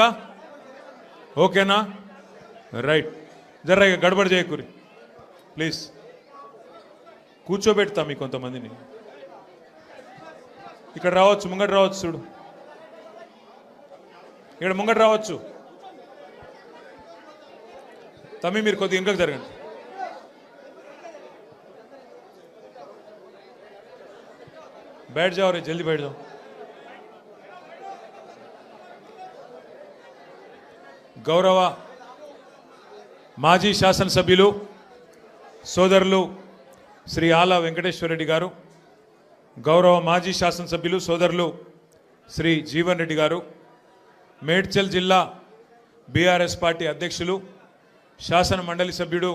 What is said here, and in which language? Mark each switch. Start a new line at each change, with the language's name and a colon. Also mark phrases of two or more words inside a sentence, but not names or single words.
Telugu: ఓకేనా? రైట్, జర్ర గడబడి చేయకూరి ప్లీజ్. కూర్చోబెడతా మీ కొంతమందిని. ఇక్కడ రావచ్చు, ముంగట రావచ్చు, చూడు ఇక్కడ ముంగట రావచ్చు. తమ్మి మీరు కొద్దిగా వెనుకకు జరగండి.
Hindi: बैठ जाओ रे, जल्दी बैठ जाओ.
Telugu: గౌరవ మాజీ శాసనసభ్యులు సోదరులు శ్రీ ఆల వెంకటేశ్వర రెడ్డి గారు, గౌరవ మాజీ శాసనసభ్యులు సోదరులు శ్రీ జీవన్ రెడ్డి గారు, మేడ్చల్ జిల్లా బీఆర్ఎస్ పార్టీ అధ్యక్షులు, శాసన మండలి సభ్యుడు